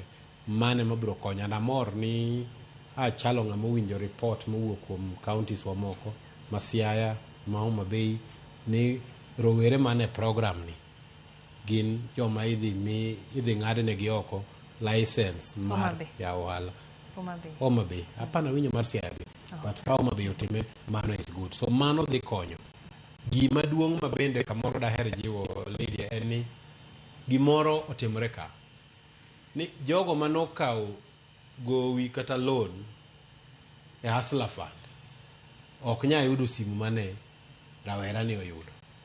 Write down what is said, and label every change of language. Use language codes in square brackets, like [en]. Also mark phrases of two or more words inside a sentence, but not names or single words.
[luo] Mane mabiro konya na mor ni chalo ng'ama owinjo report mowuok kuom counties wa moko ma Siaya ma Homa Bay ni rowere mane program ni gin joma idhi ng'adne gi oko license mar ya ohala. Homa Bay hapana winjo mar Siaya but ka Homa Bay otime mano [en] is good. [luo] So mano dhi konyo. Gima duong' ma bende kamoro daher jiwo Lydia en ni gimoro otimore ka ni jogo manokawo gowi kata loan e Hustler Fund ok nya yudo simu mane rawera ni oyudo.